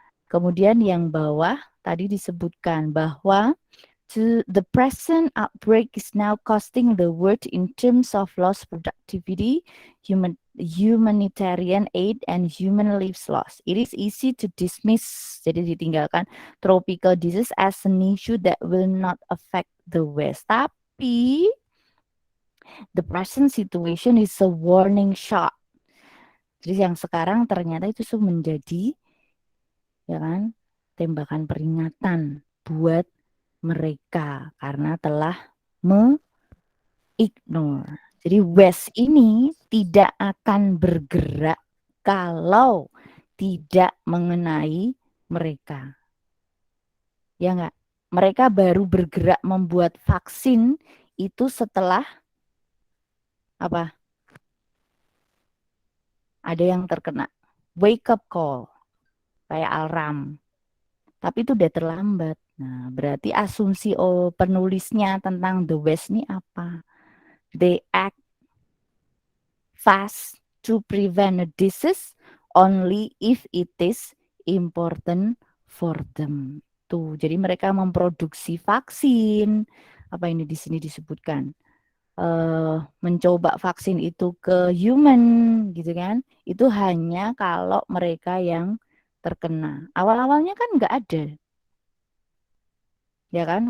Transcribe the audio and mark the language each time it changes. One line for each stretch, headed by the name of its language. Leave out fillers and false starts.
Indonesian: Kemudian yang bawah tadi disebutkan bahwa
English: the present outbreak is now costing the world in terms of lost productivity, humanitarian aid, and human lives lost. It is easy to dismiss,
Indonesian: jadi ditinggalkan,
English: tropical disease as an issue that will not affect the West.
Indonesian: Tapi
English: the present situation is a warning shot.
Indonesian: Jadi yang sekarang ternyata itu menjadi, ya kan, tembakan peringatan buat mereka karena telah ignore. Jadi West ini tidak akan bergerak kalau tidak mengenai mereka. Ya enggak? Mereka baru bergerak membuat vaksin itu setelah apa? Ada yang terkena
English: wake up call,
Indonesian: kayak alarm. Tapi itu udah terlambat. Nah, berarti asumsi penulisnya tentang the West ini apa?
English: They act fast to prevent a disease only if it is important for them.
Indonesian: Tuh, jadi mereka memproduksi vaksin. Apa ini di sini disebutkan? Mencoba vaksin itu ke human, gitu kan? Itu hanya kalau mereka yang terkena. Awal-awalnya kan nggak ada, ya kan?